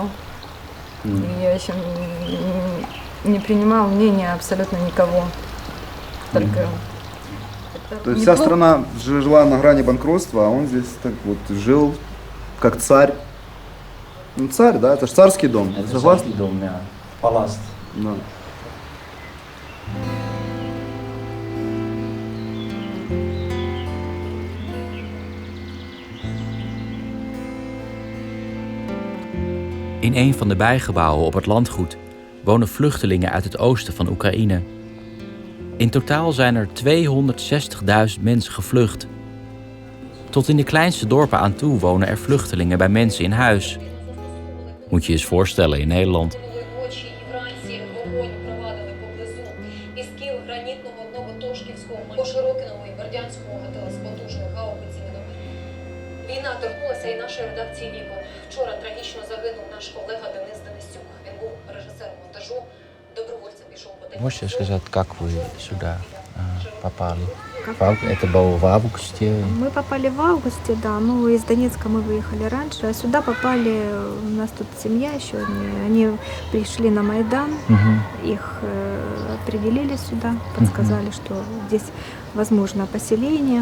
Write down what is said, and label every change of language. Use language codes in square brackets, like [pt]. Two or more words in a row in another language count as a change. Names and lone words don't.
[ru] И я еще не принимал мнения абсолютно никого. Только... То есть вся страна жила на грани банкротства, а он здесь так вот жил как царь. Ну царь, да, это же царский дом. Это Согласны? царский дом, да. Паласт. Да. [nl] In een van de bijgebouwen op het landgoed wonen vluchtelingen uit het oosten van Oekraïne. In totaal zijn er 260.000 mensen gevlucht. Tot in de kleinste dorpen aan toe wonen er vluchtelingen bij mensen in huis. Moet je je eens voorstellen in Nederland. [uk] Війна торкнулася і нашої редакції «Вікон». Вчора трагічно загинув наш колега Денис Денисюк. Він був режисером монтажу, добровольцем пішов по тему. [ru] Можете сказать, как вы сюда попали? Это было в августе? Мы попали в августе, да. Ну, из Донецка мы выехали раньше, а сюда попали, у нас тут семья еще, они пришли на Майдан, их определили сюда, подсказали, что здесь возможно поселение.